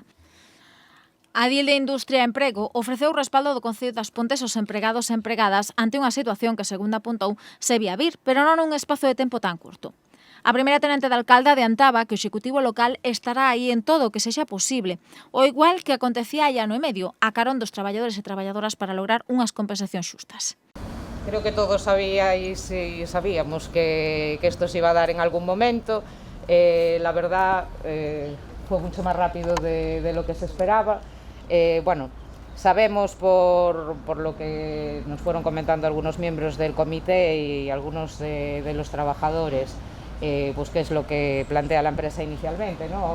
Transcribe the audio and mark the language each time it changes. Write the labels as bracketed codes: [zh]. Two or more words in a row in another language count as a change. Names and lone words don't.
[gl] A Dil de Industria e Emprego ofreceu o respaldo do Concello das Pontes aos empregados e empregadas ante unha situación que, segundo apuntou, se vía vir, pero non nun espazo de tempo tan curto. A primeira tenente de alcalde adiantaba que o Executivo local estará aí en todo o que sexa posible, o igual que acontecía hai ano e medio, a carón dos traballadores e traballadoras para lograr unhas compensacións xustas. [es] Creo que todos sabíais y sabíamos que esto se iba a dar en algún momento. La verdad, fue mucho más rápido de lo que se esperaba. Bueno, sabemos por lo que nos fueron comentando algunos miembros del comité y algunos de los trabajadores, pues qué es lo que plantea la empresa inicialmente, ¿no?